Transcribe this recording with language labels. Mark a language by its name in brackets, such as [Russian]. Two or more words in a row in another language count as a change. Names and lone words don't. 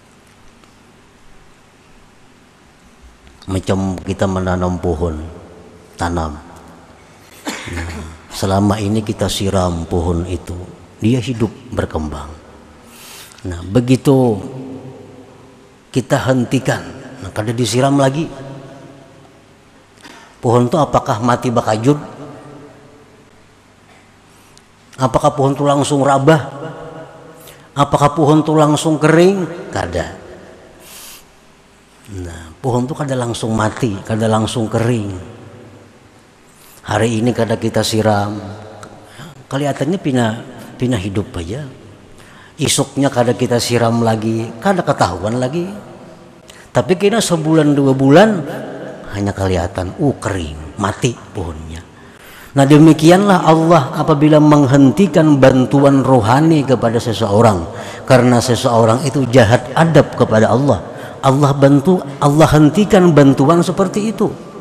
[Indonesian] Macam kita menanam pohon, tanam. Nah, selama ini kita siram pohon itu, dia hidup berkembang. Nah, begitu kita hentikan, nah kada disiram lagi, pohon itu apakah mati bakajut? Apakah pohon itu langsung rabah? Apakah pohon itu langsung kering? [Banjar] Kada. [Indonesian] Nah, pohon itu kada langsung mati, kada langsung kering. Hari ini kada kita siram, kelihatannya pina hidup aja. Isuknya kada kita siram lagi, kada ketahuan lagi. Tapi kena sebulan 2 bulan hanya kelihatan kering, mati pohonnya. Nah, demikianlah Allah apabila menghentikan bantuan rohani kepada seseorang karena seseorang itu jahat adab kepada Allah. Allah hentikan bantuan seperti itu.